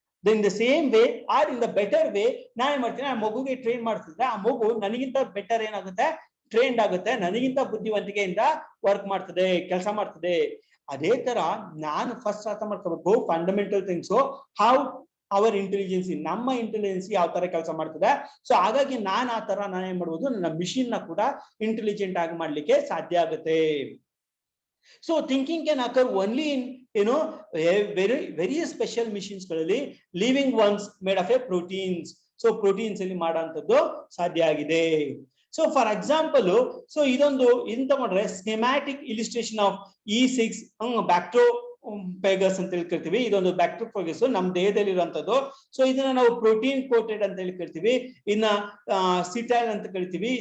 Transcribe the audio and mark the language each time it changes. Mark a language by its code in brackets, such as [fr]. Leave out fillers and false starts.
[en] in the same way or in the better way [kn] ನಾ ಏನ್ ಮಾಡ್ತೀನಿ, ಆ ಮಗುಗೆ ಟ್ರೈನ್ ಮಾಡ್ತಿದ್ರೆ ಆ ಮಗು ನನಗಿಂತ ಬೆಟರ್ ಏನಾಗುತ್ತೆ, ಟ್ರೈನ್ಡ್ ಆಗುತ್ತೆ, ನನಗಿಂತ ಬುದ್ಧಿವಂತಿಕೆಯಿಂದ ವರ್ಕ್ ಮಾಡ್ತದೆ, ಕೆಲಸ ಮಾಡ್ತದೆ. ಅದೇ ತರ ನಾನು ಫಸ್ಟ್ ಅರ್ಥ ಮಾಡ್ಕೋಬೇಕು fundamental things, how our intelligence, ನಮ್ಮ ಇಂಟೆಲಿಜೆನ್ಸಿ ಯಾವ ತರ ಕೆಲಸ ಮಾಡ್ತದೆ. ಸೊ ಹಾಗಾಗಿ ನಾನು ಆ ತರ ನಾನು ಏನ್ ಮಾಡ್ಬೋದು, ನನ್ನ ಮಿಷಿನ್ ನ ಕೂಡ ಇಂಟೆಲಿಜೆಂಟ್ ಆಗಿ ಮಾಡ್ಲಿಕ್ಕೆ ಸಾಧ್ಯ ಆಗುತ್ತೆ. [en] So thinking can occur only in very special machines ಗಳಲ್ಲಿ, living ones made of a proteins. [kn] So proteins ಅಲ್ಲಿ ಮಾಡೋಂಥದ್ದು ಸಾಧ್ಯ ಆಗಿದೆ. ಸೊ ಫಾರ್ ಎಕ್ಸಾಂಪಲ್, ಸೊ ಇದೊಂದು ಇಂತ ಮಾಡ್ರೆ ಸ್ಕೆಮ್ಯಾಟಿಕ್ ಇಲಿಸ್ಟ್ರೇಷನ್ ಆಫ್ E6 ಬ್ಯಾಕ್ಟೀರಿಯೋಫಾಗಸ್ ಅಂತ ಹೇಳಿ ಕರಿತೀವಿ. ಇದೊಂದು ಬ್ಯಾಕ್ಟೀರಿಯೋಫಾಗಸ್ ನಮ್ಮ ದೇಹದಲ್ಲಿ ಇರುವಂತದ್ದು. ಸೊ ಇದನ್ನ ನಾವು ಪ್ರೋಟೀನ್ ಕೋಟೆಡ್ ಅಂತ ಹೇಳಿ ಕರಿತೀವಿ, ಇನ್ನ ಸಿಟೈಲ್ ಅಂತ ಕರಿತೀವಿ.